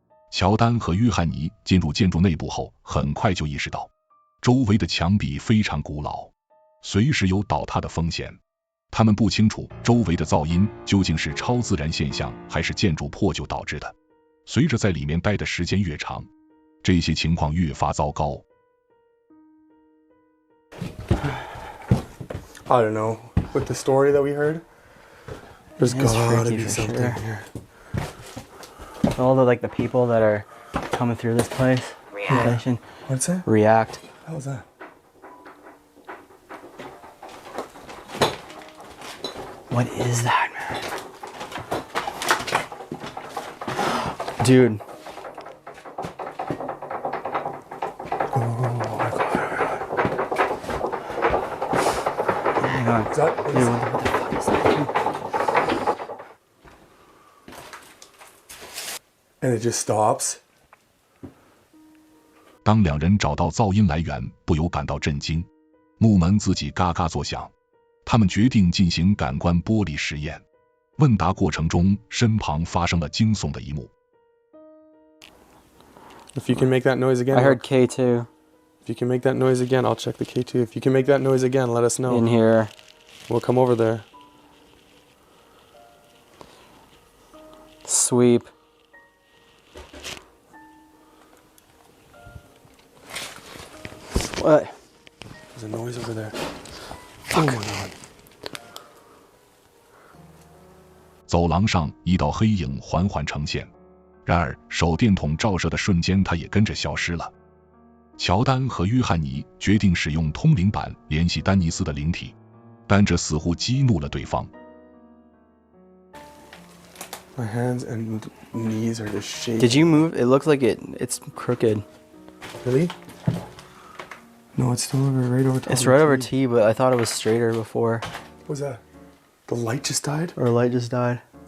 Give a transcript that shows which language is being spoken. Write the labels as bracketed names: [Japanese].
[Chinese] 乔丹和约翰尼进入建筑内部后，很快就意识到周围的墙壁非常古老，随时有倒塌的风险。他们不清楚周围的噪音究竟是超自然现象还是建筑破旧导致的。随着在里面待的时间越长，这些情况越发糟糕。 [English] I don't know. With the story that we heard, there's gotta be something here. All the people that are coming through this place. React. What's that? React. How was that? What is that, man? Dude. Oh my god. Hang on. Is that, Dude, what the fuck is that? and it just stops? [Chinese] 当两人找到噪音来源，不由感到震惊。木门自己嘎嘎作响。他们决定进行感官玻璃实验。问答过程中，身旁发生了惊悚的一幕。 [English] If you can make that noise again, I heard K2 if you can make that noise again, I'll check the K2. If you can make that noise again, let us know. in here. We'll come over there. Sweep. What? There's a noise over there. Oh my god. [Chinese] 走廊上一道黑影缓缓呈现，然而手电筒照射的瞬间，它也跟着消失了。乔丹和约翰尼决定使用通灵板联系丹尼斯的灵体，但这似乎激怒了对方。 [English] My hands and knees are just shaking. Did you move? It looks like it's crooked. Really? No, it's still right over top. It's of the right over TV. T, but I thought it was straighter before. What was that? The light just died? Or light just died.